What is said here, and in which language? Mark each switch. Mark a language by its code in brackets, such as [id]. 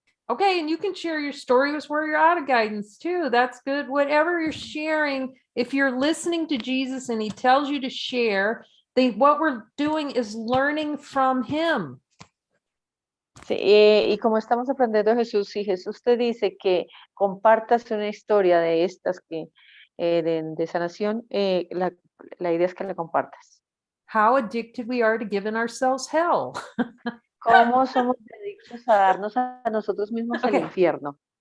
[en] Okay, and you can share your story with where you're out of guidance too. That's good. Whatever you're sharing, if you're listening to Jesus and he tells you to share, what we're doing is learning from him. [es] Sí, y como estamos aprendiendo de Jesús, si Jesús te dice que compartas una historia de estas que de sanación, la idea es que la compartas. [en] How addicted we are to giving ourselves hell. [es] ¿Cómo somos adictos a darnos a nosotros mismos el infierno?